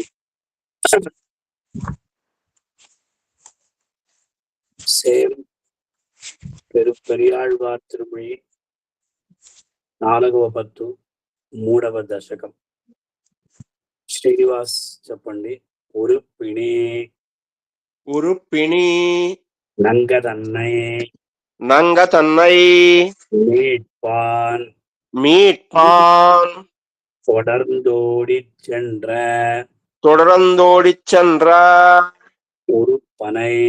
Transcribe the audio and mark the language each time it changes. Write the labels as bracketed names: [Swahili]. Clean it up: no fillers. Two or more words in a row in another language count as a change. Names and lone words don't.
[Telugu] சேம் పెరియాళ్వార్ తిరుమొഴి 4వ పత్తు 3వ దశకం. శ్రీనివాస్ చెప్పండి. ఉరుపిణి [Tamil] உருப்பிணி நங்கதன்னை நங்கதன்னை மீட்பான் மீட்பான் தொடர்ந்தோடிச் சென்ற தொடர்ந்தோடிச் சென்ற உருப்பனை